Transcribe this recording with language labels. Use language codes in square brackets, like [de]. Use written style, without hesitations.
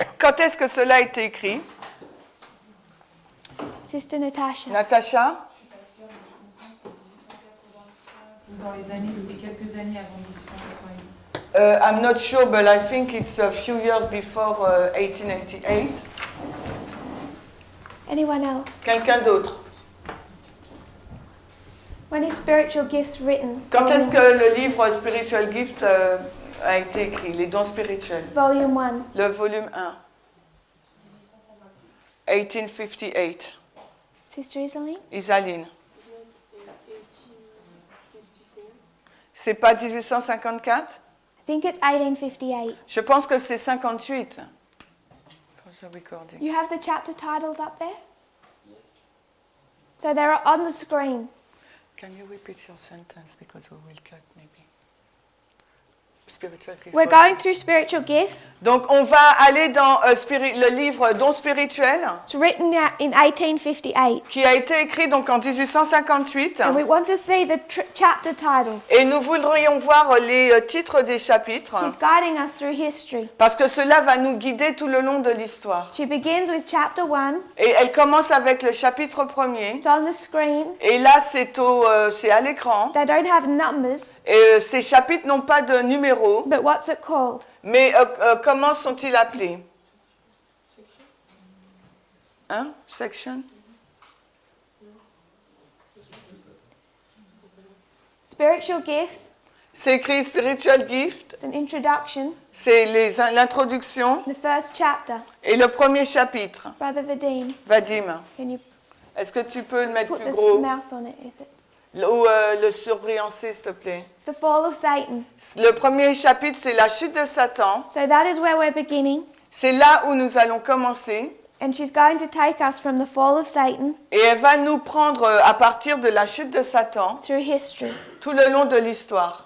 [fr] Quand est-ce que cela a été écrit? [en] Sister Natasha. [fr] Natacha? Dans les années, c'était quelques années avant 1888. [en] I'm not sure, but I think it's a few years before 1888. Anyone else? [fr] Quelqu'un d'autre? [en] When is spiritual gifts written? [fr] Quand est-ce que le livre Spiritual Gift a été écrit? Les dons spirituels. Volume 1. Le volume 1. 1858. [en] Sister Isaline? [fr] Isaline. C'est pas 1854? [en] I think it's 1858. [fr] Je pense que c'est 58. [en] For the recording. You have the chapter titles up there? So they're on the screen. Can you repeat your sentence because we will cut maybe? Spiritual gift. We're going through spiritual gifts. [fr] Donc on va aller dans le livre Dons spirituels [en] It's written out in 1858. [fr] qui a été écrit donc en 1858 [en] And we want to see the chapter titles. [fr] et nous voudrions voir les titres des chapitres [en] She's guiding us through history. [fr] parce que cela va nous guider tout le long de l'histoire. [en] She begins with chapter 1. [fr] Et elle commence avec le chapitre 1er [en] It's on the screen. [fr] et là c'est à l'écran [en] They don't have numbers, [fr] et ces chapitres n'ont pas de numéro. [en] but what's it called? [fr] Mais comment sont-ils appelés? Hein? Section? [en] Spiritual gifts. [fr] C'est écrit Spiritual Gift, [en] It's an introduction. [fr] c'est l'introduction [en] The first chapter. [fr] et le premier chapitre. [en] Brother Vadim, [fr] Vadim, [en] can you [fr] est-ce que tu peux le mettre [en] put [fr] plus [en] the [fr] gros? [en] mouse on it if it's... [fr] Ou le surbriancer, s'il te plaît. [en] It's the fall of Satan. [fr] Le premier chapitre, c'est la chute de Satan. [en] So that is where we're beginning. [fr] C'est là où nous allons commencer. [en] And she's going to take us from the fall of Satan [fr] Et elle va nous prendre à partir de la chute de Satan [en] through history. [fr] tout le long de l'histoire.